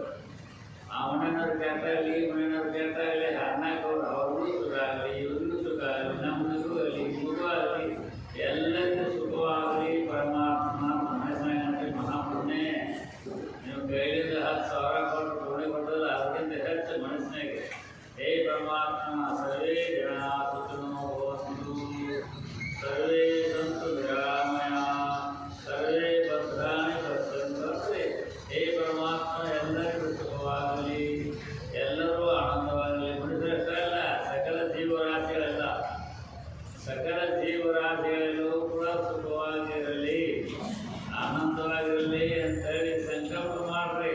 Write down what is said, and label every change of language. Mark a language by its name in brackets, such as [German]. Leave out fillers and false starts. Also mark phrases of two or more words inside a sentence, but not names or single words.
[Kannada] ಆ ಮನೆಯವ್ರು ಕೆಟ್ಟ ಆಗಲಿ, ಈ ಮನೆಯವ್ರು ಕೆಟ್ಟ ಆಗಲಿ, ಅನ್ನಕ್ಕೆ ಅವ್ರಿಗೂ ಸುಖ ಆಗಲಿ, ಇವ್ರಿಗೂ ಸುಖ ಆಗಲಿ, ನಮ್ಮನಿಗೂ ಆಗಲಿ, ನಿಮಗೂ ಆಗಲಿ, ಎಲ್ಲರಿಗೂ ಸುಖವಾಗಲಿ ಪರಮಾತ್ಮ ಮನಸ್ಸಿನಾಗ ಮಹಾಪುಣ್ಯ. ನೀವು ಕೈಲಿಂದ 10,000 ಕೊಟ್ಟು ಪುಣ್ಯ ಕೊಟ್ಟಲ್ಲ, ಅದಕ್ಕಿಂತ ಹೆಚ್ಚು ಮನಸ್ಸಿನಾಗೆ ಹೇ ಪರಮಾತ್ಮ [Sanskrit] ಸರ್ವೇ ಜನ ಸುಖಿನೋ ಭವಂತು, ಸರ್ವೇ ಸಂತು ನಿರಾಮಯ, ಸರ್ವೇ ಭದ್ರಾಣಿ ಪಶ್ಯಂತು. [Kannada] ಹೇ ಪರಮಾತ್ಮ ಎಲ್ಲರಿಗೂ ಸುಖವಾಗಲಿ, ಎಲ್ಲರೂ ಆನಂದವಾಗಲಿ. ಮನುಷ್ಯರಷ್ಟೇ ಅಲ್ಲ, ಸಕಲ ಜೀವರಾಶಿಗಳೆಲ್ಲ, ಸಕಲ ಜೀವರಾಶಿಗಳು ಕೂಡ ಸುಖವಾಗಿರಲಿ, ಆನಂದವಾಗಿರಲಿ ಅಂತೇಳಿ ಸಂಕಲ್ಪ ಮಾಡ್ರಿ.